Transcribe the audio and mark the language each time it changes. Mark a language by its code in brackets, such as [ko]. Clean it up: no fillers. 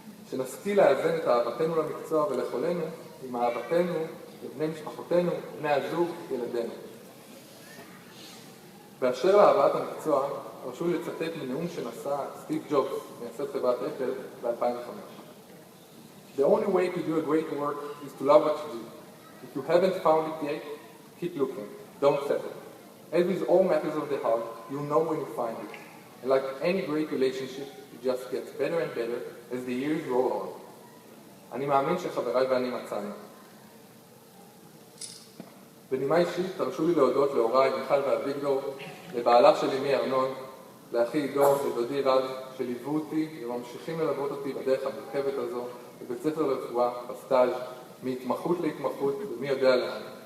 [he] שנשכיל לאזן את אהבתנו למקצוע ולחולנו עם אהבתנו לבני משפחותינו, בני הזוג, ילדינו. באשר לאהבת המקצוע, הרשו לי לצטט מנאום שנשא סטיב ג'ובס, מייסד חברת אפל, ב-2005. [en] The only way to do a great work is to love what you do. If you haven't found it yet, keep looking. Don't settle. As with all matters of the heart, you'll know when you find it. And like any great relationship, it just gets better and better as the years roll on. [he] אני מאמין שחבריי ואני מצאנו. בנימה אישית, תרשו לי להודות להוריי, מיכל ואביגדור, לבעלה של אמי ארנון, לאחי עידו, לדודי רז, שליוו אותי וממשיכים ללוות אותי בדרך המורכבת הזו, בבית ספר לרפואה, בסטאז', מהתמחות להתמחות, ומי יודע לאן.